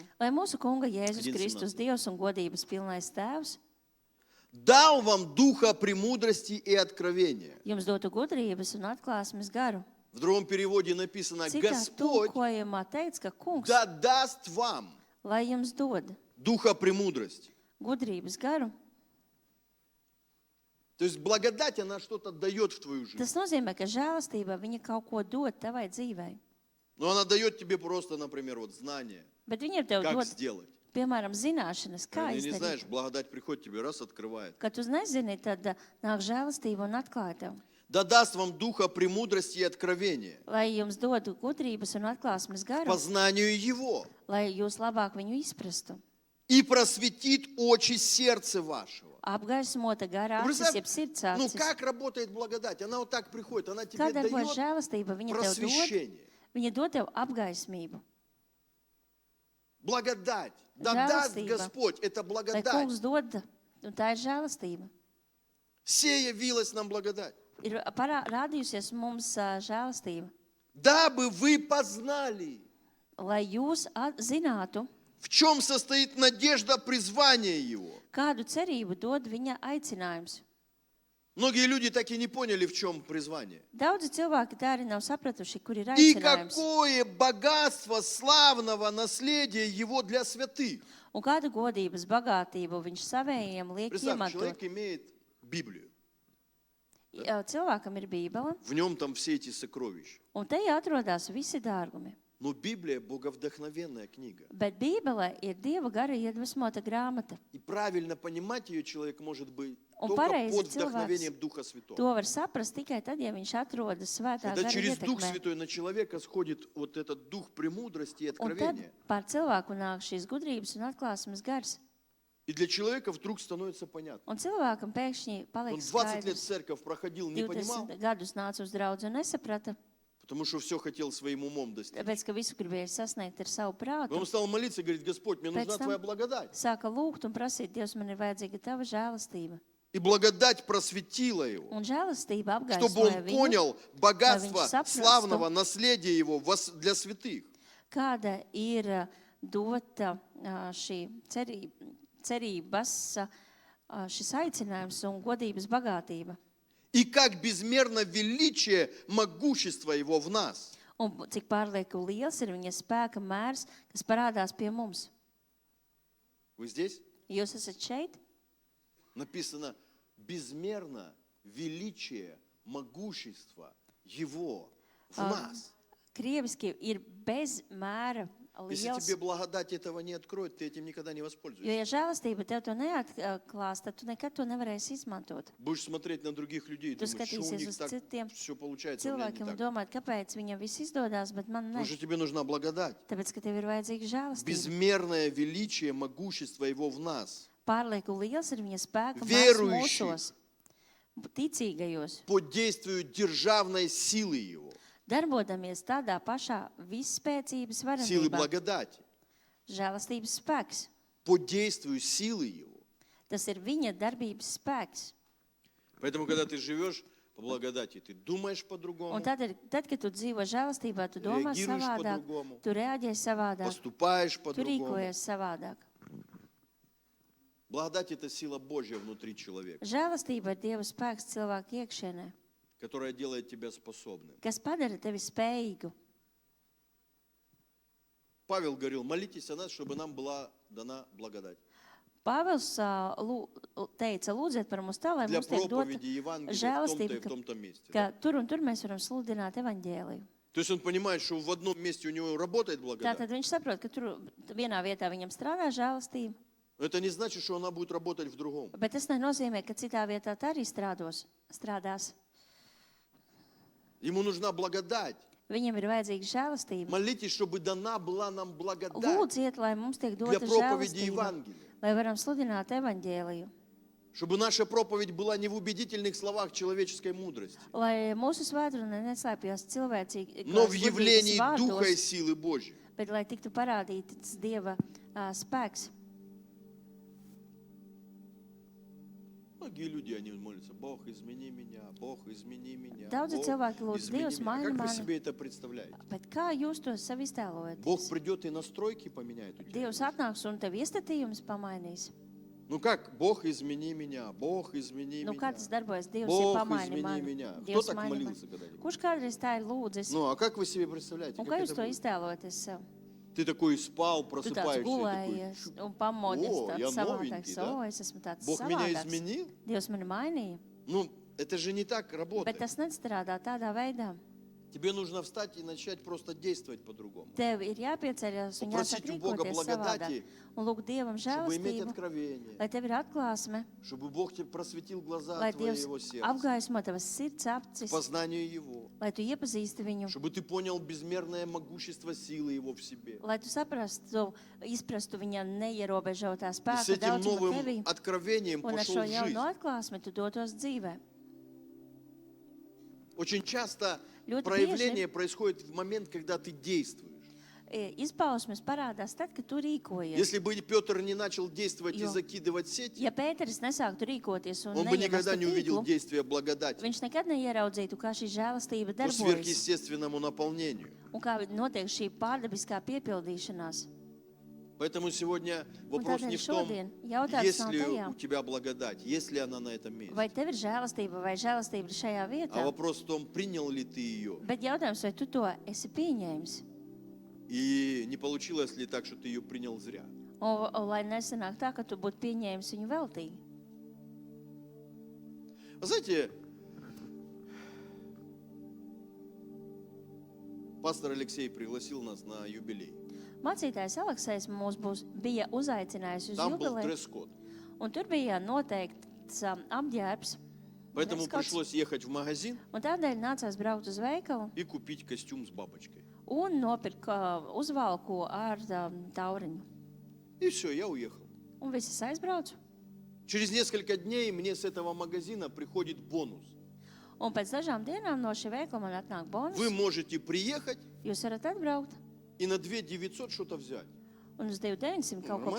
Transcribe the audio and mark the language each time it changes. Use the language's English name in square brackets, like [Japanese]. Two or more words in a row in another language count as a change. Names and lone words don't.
[Latvian] Lai mūsu Kunga Jēzus 1:17. Kristus, Dievs un godības pilnais Tēvs, [Russian] дал вам духа премудрости и откровения. [Latvian] jums dotu gudrības un atklāsmes garu. [Russian] В другом переводе написано, [Latvian] Citā [Russian] Господь [Latvian] tulkojumā teica, ka Kungs, [Russian] да даст вам [Latvian] lai jums dod [Russian] духа премудрости. [Latvian] gudrības garu. [Russian] То есть благодать, она что-то дает в твою жизнь. [Latvian] Tas nozīmē, ka žēlastība viņa kaut ko dod tavai dzīvei. [Russian] Но она дает тебе просто, например, вот знание, [Latvian] Bet viņa tev [Russian] как [Latvian] dod, [Russian] сделать. [Latvian] piemēram, zināšanas, kā [Russian] Ты не знаешь, [Latvian] izdarīt. [Russian] благодать приходит тебе, раз, открывает. [Latvian] Kad tu nezini, tad nāk žēlastība un atklāja tev. [Russian] Да даст вам духа премудрости и откровения, [Latvian] Lai jums dodu gudrības un atklāsmes [Russian] к [Latvian] garu, [Russian] познанию Его. [Latvian] lai jūs labāk viņu izprastu. [Russian] и просветит очи сердца вашего. [Latvian] apgaismota garā [Russian] Представь, [Latvian] acis, jeb sirds [Russian] ну [Latvian] acis. [Russian] как работает благодать? Она вот так приходит, она тебе [Latvian] Kā darbojas [Russian] дает [Latvian] žēlastība? Viņa tev dod, [Russian] просвещение. [Latvian] viņa dod tev apgaismību. [Russian] Благодать. Да даст [Latvian] Žēlastība. [Russian] Господь, это [Latvian] Lai [Russian] благодать. [Latvian] kungs dod, un tā ir žēlastība. [Russian] Все явилась нам благодать. [Latvian] Ir rādījusies mums žēlastība. [Russian] Дабы вы познали, [Latvian] Lai jūs zinātu, [Russian] в чем состоит надежда призвания Его. [Latvian] kādu cerību dod viņa aicinājums. [Russian] Многие люди так и не поняли, в чем призвание. [Latvian] Daudzi cilvēki tā arī nav sapratuši, kur ir [Russian] И [Latvian] aicinājums. [Russian] какое богатство славного наследия Его для святых. [Latvian] Un kādu godības bagātību viņš savējiem liek [Russian] Представь, [Latvian] iemantot. [Russian] человек имеет Библию. [Latvian] Cilvēkam ir Bībele, [Russian] В нем там все эти сокровища. [Latvian] un te atrodas visi dārgumi. [Russian] Но Библия боговдохновенная книга. [Latvian] Bet Bībele ir Dieva gara iedvesmota grāmata. [Russian] И правильно понимать ее человек может быть [Latvian] Un [Russian] только [Latvian] pareizi [Russian] под [Latvian] cilvēks [Russian] вдохновением Духа Святого. [Latvian] To var saprast tikai tad, ja viņš atrodas svētā [Russian] Когда [Latvian] gara [Russian] через Дух [Latvian] ietekmē. [Russian] Святой на человека сходит вот этот дух премудрости и [Latvian] Un tad [Russian] откровения. [Latvian] pār cilvēku nāk šīs gudrības un atklāsmes gars. [Russian] И для человека вдруг становится понятно. [Latvian] Un cilvēkam pēkšņi [Russian] Он [Latvian] paliek [Russian] 20 лет в [Latvian] skaidrs. [Russian] церковь проходил, не понимал, [Latvian] 20 gadus nāca uz draudzi un nesaprata, [Russian] потому что все хотел своим умом достичь. [Latvian] tāpēc, ka visu gribēja sasniegt ar savu [Russian] Но [Latvian] prātu. [Russian] он стал молиться и говорит: Господь, мне нужна [Latvian] Pēc tam [Russian] Твоя благодать. [Latvian] Sāka lūgt un prasīt, Dievs, man ir vajadzīga tava žēlastība. [Russian] И благодать просветила его, [Latvian] Un žēlastība [Russian] чтобы он [Latvian] apgaismoja viņu, [Russian] понял богатство [Latvian] saprastu, [Russian] славного наследия его для святых. [Latvian] kāda ir dota šī cerības, šis aicinājums un godības bagātība. [Russian] И как безмерно величие могущества его в нас. [Latvian] Un cik pārlieku liels ir viņa spēka mērs, kas parādās pie mums. [Russian] Вы здесь? [Latvian] Jūs esat šeit? [Russian] Написано: безмерно величие могущества его в нас. [Latvian] Krieviski ir bez mēra [Russian] Если [Latvian] liels. [Russian] тебе благодать этого не откроет, ты этим никогда не [Latvian] Jo, [Russian] воспользуешься. [Latvian] ja žēlastība tev to neatklās, tad tu nekad to nevarēsi izmantot. [Russian] Будешь смотреть на других людей, [Latvian] Tu [Russian] думать, что у [Latvian] skatīsies [Russian] них [Latvian] uz [Russian] так [Latvian] citiem [Russian] все получается, у меня [Latvian] cilvēkiem [Russian] не [Latvian] un [Russian] так. [Latvian] domāt, kāpēc viņam viss izdodas, bet man [Russian] Потому [Latvian] ne. [Russian] что тебе нужна благодать. [Latvian] Tāpēc, ka tev ir vajadzīga žēlastība. [Russian] Безмерное величие могущества его в нас. [Latvian] Pārlieku liels ir viņa spēka mērs [Russian] Верующих. [Latvian] mūsos, ticīgajos, [Russian] Под действием державной силы его. [Latvian] darbodamies tādā pašā visspēcības [Russian] Силы [Latvian] varenībā. [Russian] благодати. [Latvian] Žēlastības spēks. [Russian] Под действием силы его. [Latvian] Tas ir viņa darbības spēks. [Russian] Поэтому, когда ты живешь по благодати, ты думаешь [Latvian] Un [Russian] по-другому, [Latvian] tad, kad tu dzīvo žēlastībā, tu domā [Russian] реагируешь [Latvian] savādāk, [Russian] по-другому, [Latvian] tu reaģē savādāk, [Russian] поступаешь [Latvian] tu [Russian] по-другому. [Latvian] rīkojies savādāk. [Russian] Благодать – это сила Божья внутри человека, [Latvian] Žēlastība ir Dieva spēks cilvēku iekšienē, [Russian] которая делает тебя способным. [Latvian] kas padara tevi spējīgu. [Russian] Павел говорил: молитесь о нас, чтобы нам была дана благодать. [Latvian] Pāvils teica, lūdziet par mums tā, lai [Russian] Для [Latvian] mums tiek dota [Russian] проповеди Евангелия в том-то и [Latvian] žēlastība, [Russian] в том-то месте. [Latvian] ka tur un tur mēs varam sludināt evaņģēliju. [Russian] То есть он понимает, что в одном месте у него работает благодать. [Latvian] Tātad viņš saprot, ka tur vienā vietā viņam strādā žēlastība, [Russian] Но это не значит, что она будет работать в другом. [Latvian] bet tas nenozīmē, ka citā vietā tā arī strādās. [Russian] Ему нужна благодать. [Latvian] Viņam ir vajadzīga žēlastība. [Russian] Молитесь, чтобы дана была нам благодать [Latvian] Lūdziet, lai mums tiek [Russian] для [Latvian] dota [Russian] проповеди [Latvian] žēlastība, [Russian] Евангелия. [Latvian] lai varam sludināt evaņģēliju, [Russian] Чтобы наша проповедь была не в убедительных словах человеческой мудрости, [Latvian] lai mūsu svētdiena neslēpjas cilvēcīgi, [Russian] но в явлении Духа и [Latvian] vārdos, [Russian] силы Божьей. [Latvian] bet lai tiktu parādīts Dieva spēks. [Russian] Многие люди, они молятся: Бог, измени меня, Бог, измени меня. [Latvian] Daudzi [Russian] Бог, [Latvian] cilvēki lūdz, [Russian] измени [Latvian] Dievs, [Russian] меня. [Latvian] maini [Russian] Как вы [Latvian] mani. [Russian] себе это представляете? [Latvian] Bet kā jūs to sev [Russian] Бог [Latvian] iztēlojaties? [Russian] придет и настройки поменяет у тебя. [Latvian] Dievs atnāks un tev iestatījums pamainīs. [Russian] Ну как? Бог, измени меня, Бог, измени [Latvian] Nu, kā [Russian] меня. [Latvian] tas darbojas? Dievs ir [Russian] Бог, [Latvian] pamaini [Russian] измени [Latvian] mani. [Russian] меня. Кто [Latvian] Dievs [Russian] так [Latvian] maini mani. [Russian] молился когда-нибудь? [Latvian] Kurš kādreiz tā ir lūdzis? [Russian] Ну, а как вы себе представляете? [Latvian] Un [Russian] Как [Latvian] kā [Russian] это [Latvian] jūs to [Russian] будет? [Latvian] iztēlojaties sev? [Russian] Ты такой спал, [Latvian] Tu tāds [Russian] просыпаешься, и [Latvian] gulējies [Russian] такой: [Latvian] un pamodies [Russian] О, я [Latvian] tāds savādāks. [Russian] новенький, да? [Latvian] O, es esmu tāds [Russian] Бог меня [Latvian] savādāks. [Russian] изменил? [Latvian] Dievs mani mainīja. [Russian] Ну, это же не так [Latvian] Bet [Russian] работает. [Latvian] tas nestrādā tādā veidā. [Russian] Тебе нужно встать и начать просто действовать по-другому. [Latvian] Tev ir jāpieceļas un [Russian] Попросить [Latvian] jāsāk [Russian] у Бога [Latvian] rīkoties savādāk. [Russian] благодати, [Latvian] Un lūgt Dievam [Russian] чтобы иметь [Latvian] žēlastību, [Russian] откровение, [Latvian] lai tev ir atklāsme, [Russian] чтобы Бог тебе просветил глаза [Latvian] lai Dievs [Russian] твоего сердца, [Latvian] apgaismo tavas sirds [Russian] к [Latvian] apcis, [Russian] познанию Его, [Latvian] lai tu iepazīsti viņu, [Russian] чтобы ты понял безмерное могущество силы Его в себе. [Latvian] lai tu saprastu, izprastu viņa neierobežotā [Russian] И с [Latvian] spēka [Russian] этим [Latvian] daudzumu [Russian] новым [Latvian] tevī, [Russian] откровением [Latvian] un ar [Russian] пошел [Latvian] šo [Russian] в [Latvian] jaunu [Russian] жизнь. [Latvian] atklāsmi tu dotos dzīvē. [Russian] Очень часто [Latvian] Ļoti [Russian] проявление происходит в момент, когда ты действуешь. [Latvian] Izpausmes parādās tad, kad tu rīkojies. [Russian] Если бы Петр не начал действовать и [Latvian] Jo- [Russian] закидывать сети, [Latvian] Ja Pēteris nesāktu rīkoties un [Russian] он бы никогда [Latvian] neiemestu [Russian] не увидел [Latvian] tīklu, [Russian] действия благодати [Latvian] viņš nekad neieraudzītu, kā šī žēlastība [Russian] по [Latvian] darbojas [Russian] сверхъестественному наполнению. [Latvian] un kā notiek šī pārdabiskā piepildīšanās. [Russian] Поэтому сегодня [Latvian] Un [Russian] вопрос [Latvian] tādēļ [Russian] не в том, [Latvian] šodien jautājums [Russian] есть [Latvian] nav [Russian] ли [Latvian] tajā, [Russian] у тебя благодать, есть ли она на этом [Latvian] vai [Russian] месте. [Latvian] tev ir žēlastība vai žēlastība ir šajā [Russian] А [Latvian] vietā. [Russian] вопрос в том, принял ли ты ее. [Latvian] Bet jautājums, vai tu to esi pieņēmis? [Russian] И не получилось ли так, что ты ее принял зря. [Latvian] Un lai nesanāk tā, ka tu būtu pieņēmis viņu veltīgi. [Russian] Вы знаете, пастор Алексей пригласил нас на юбилей. [Latvian] Mācītājs Aleksējs bija uzaicinājis uz [Russian] Там был [Latvian] jubileju, [Russian] дресс-код. [Latvian] un tur bija noteikts apģērbs. [Russian] Поэтому [Latvian] Dress-codes. [Russian] пришлось ехать в магазин [Latvian] Un tādēļ nācās braukt uz veikalu [Russian] и купить костюм с бабочкой. [Latvian] un nopirkt uzvalku ar tauriņu. [Russian] И все, я уехал. [Latvian] Un viss es aizbraucu. [Russian] Через несколько дней мне с этого магазина приходит бонус. [Latvian] Un pēc dažām dienām no šī veikala man atnāk bonus. [Russian] Вы можете приехать [Latvian] Jūs varat atbraukt [Russian] и на 2900 что-то взять. [Latvian] un uz 2900 kaut ko